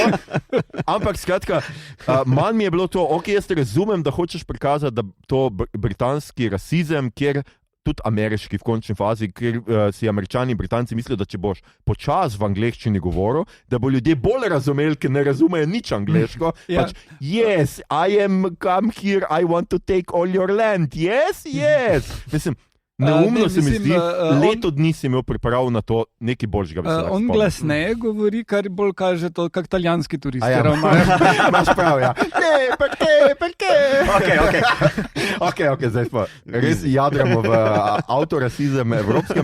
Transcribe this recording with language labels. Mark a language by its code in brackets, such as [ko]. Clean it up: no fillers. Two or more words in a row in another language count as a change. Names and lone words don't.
[sl] Ampak skratka, manj mi je bilo to, ok, jaz te razumem, da hočeš prikazati, da to britanski rasizem, kjer tudi ameriški v končni fazi, ker si Američani in Britanci mislijo, da če boš počas v angleščini govoril, da bo ljudje bolj razumeli, ker ne razumejo nič angleško. Pač, [en] yes, I am come here, I want to take all your land. Yes. [sl] Mislim, neumno se mi zdi, leto dni si imel priprav na to, nekaj boljšega bi se lahko on glasneje govori, kar bolj kaže to, kak italijanski turisti. Imaš prav, ja. Perché? Ok, zdaj pa res jadramo v autorasizem evropskem.